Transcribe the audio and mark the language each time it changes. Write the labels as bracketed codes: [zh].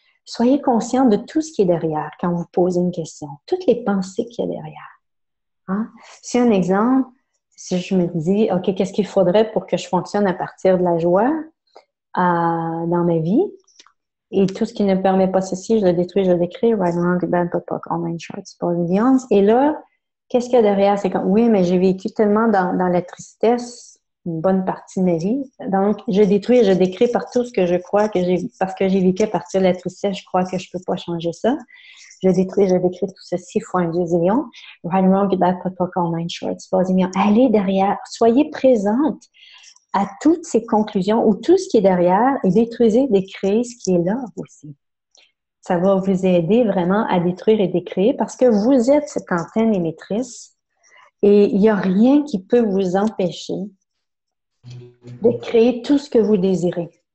[fr] Soyez conscient de tout ce qui est derrière quand vous posez une question, toutes les pensées qu'il y a derrière. Hein? Si un exemple, si je me dis, OK, qu'est-ce qu'il faudrait pour que je fonctionne à partir de la joie dans ma vie? Et tout ce qui ne permet pas ceci, je le détruis, je le décris. [en] Right, wrong, good, bad, POD, POC, all nine shorts, boys and beyond. [fr] Et là, qu'est-ce qu'il y a derrière? C'est comme, oui, mais j'ai vécu tellement dans la tristesse une bonne partie de ma vie. Donc, je détruis et je décris par tout ce que je crois parce que j'ai vécu à partir de la tristesse, je crois que je peux pas changer ça. Je détruis, je décris tout ceci fois un dieu zillion. [en] Right, wrong, good, bad, POD, POC, all nine shorts, boys and beyond. [fr] Allez derrière, soyez présente à toutes ces conclusions ou tout ce qui est derrière et détruisez, décréez ce qui est là aussi. Ça va vous aider vraiment à détruire et décréer parce que vous êtes cette antenne émettrice et il n'y a rien qui peut vous empêcher de créer tout ce que vous désirez.